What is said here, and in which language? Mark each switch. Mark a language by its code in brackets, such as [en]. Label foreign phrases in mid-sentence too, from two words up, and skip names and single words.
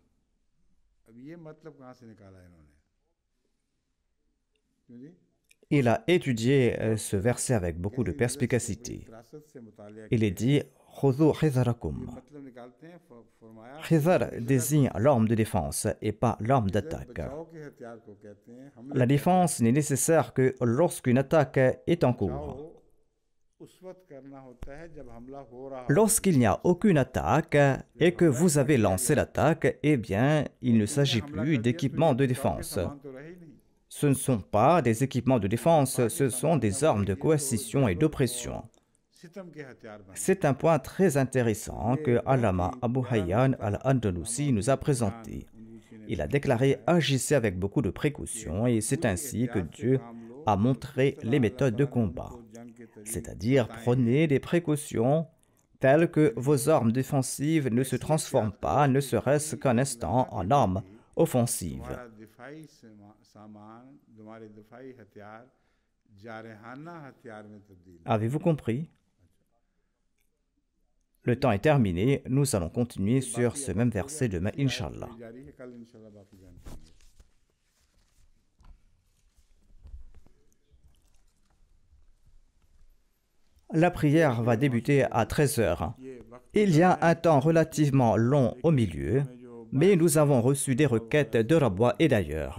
[fr] Il a étudié ce verset avec beaucoup de perspicacité. Il est dit « [ar] خذوا حذركم ». [fr] Khizar désigne l'arme de défense et pas l'arme d'attaque. La défense n'est nécessaire que lorsqu'une attaque est en cours. [hi] उस वक्त करना होता है जब हमला हो रहा हो। [fr] Lorsqu'il n'y a aucune attaque et que vous avez lancé l'attaque, eh bien, il ne s'agit plus d'équipements de défense. [hi] सामान तो रहे ही नहीं। [fr] Ce ne sont pas des équipements de défense, ce sont des armes de coercition et d'oppression. [hi] सितम के हथियार बन [fr] C'est un point très intéressant que Allama Abu Hayyan al-Andalusi nous a présenté. Il a déclaré « Agissez avec beaucoup de précautions » et c'est ainsi que Dieu a montré les méthodes de combat. C'est-à-dire, prenez des précautions telles que vos armes défensives ne se transforment pas, ne serait-ce qu'un instant, en armes offensives. [hi] तुम्हारा दिफाई सामान, तुम्हारे दिफाई हथियार जारहाना हथियार में तब्दील। [fr] Avez-vous compris? Le temps est terminé, nous allons continuer sur ce même verset demain, Inch'Allah. [hi] जारी है, कल इंशाल्लाह बाकी जानते हैं। [fr] La prière va débuter à 13 heures. Il y a un temps relativement long au milieu, mais nous avons reçu des requêtes de Rabwa et d'ailleurs.